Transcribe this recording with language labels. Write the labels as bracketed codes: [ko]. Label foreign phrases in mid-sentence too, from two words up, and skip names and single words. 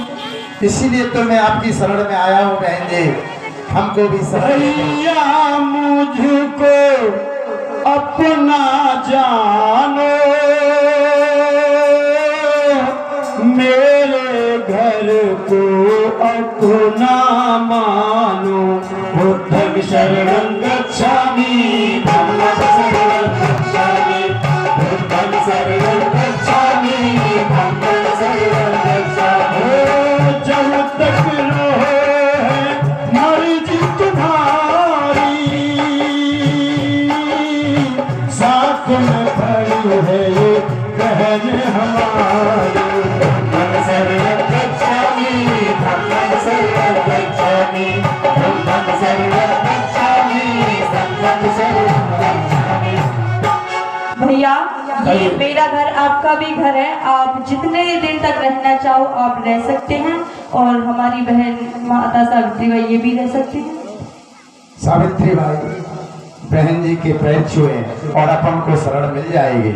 [hi] इसीलिए तो मैं आपकी शरण में आया हूँ बहन जी, हमको भी शरण दीजिए। भैया मुझको अपना जानो, मेरे घर को अपना मानो। [pi] बुद्धं शरणं गच्छामि, धम्मं शरणं गच्छामि, बुद्धं शरणं गच्छामि, धम्मं शरणं गच्छामि। [hi] जब तक रहे मर्जी तुम्हारी, साथ में खड़ी है ये बहन हमारी। [pi] धम्मं शरणं गच्छामि, धम्मं शरणं गच्छामि, धम्मं शरणं गच्छामि, धम्मं शरणं गच्छामि। [hi] भैया, ये मेरा घर आपका भी घर है, आप जितने दिन तक रहना चाहो आप रह सकते हैं, और हमारी बहन माता सावित्री बाई ये भी रह सकती है। सावित्री भाई बहन जी के पैर छुए और अपन को शरण मिल जाएगी।